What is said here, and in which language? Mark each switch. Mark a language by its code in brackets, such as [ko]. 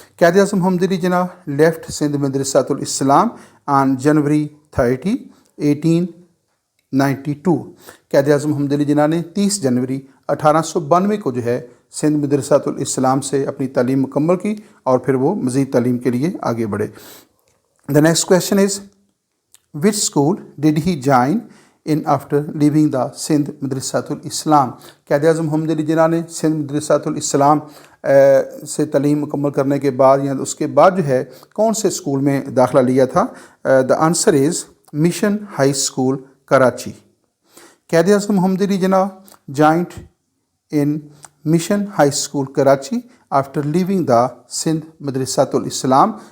[en] Quaid Azam Muhammad Ali Jinnah left Sindh Madressatul Islam on January 30, 1892. [ur] قائد اعظم محمد علی جناح نے 30 جنوری 1892 کو جو ہے سندھ مدرسۃ الاسلام سے اپنی تعلیم مکمل کی اور پھر وہ مزید تعلیم کے لیے آگے بڑھے. [en] The next question is which school did he join in after leaving the Sindh Madressatul Islam. [ur] قائد اعظم محمد علی جناح نے سندھ مدرسۃ الاسلام سے تعلیم مکمل کرنے کے بعد یا اس کے بعد جو ہے کون سے اسکول میں داخلہ لیا تھا؟ [en] The answer is Mission High School Karachi. Quaid Azam Muhammad Ali Jinnah joined in Mission High School Karachi after leaving the Sindh Madressatul Islam.